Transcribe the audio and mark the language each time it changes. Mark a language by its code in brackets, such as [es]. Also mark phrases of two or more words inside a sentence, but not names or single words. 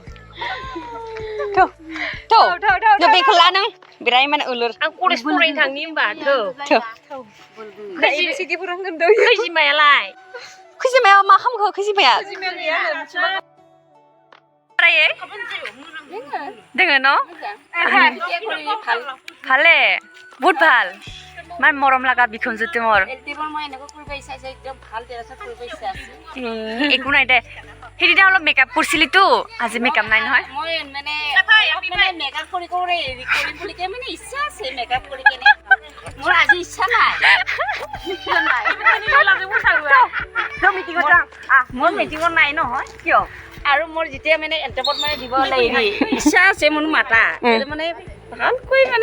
[brx] बेखौ ला नों बिराद माने ओलोर आं कलेज फरायनो थांनि होमबा खैजिमाया मा खालामखो खैजिमाया दोङो न' [as] ভালে বহুত ভাল মান মৰম লগা বিখোনজো তোমাৰ একো নাই দে সেইদিনা অলপ মেকআপ কৰিছিলিতো আজি মেকআপ নাই নহয় মোৰ মিটিঙত নাই নহয় কিয় আৰু মোৰ যেতিয়া মানে এণ্টাৰপত মানে দিব লাগিব ইচ্ছা আছে মোৰ মাতা মানে ভালকৈ মানে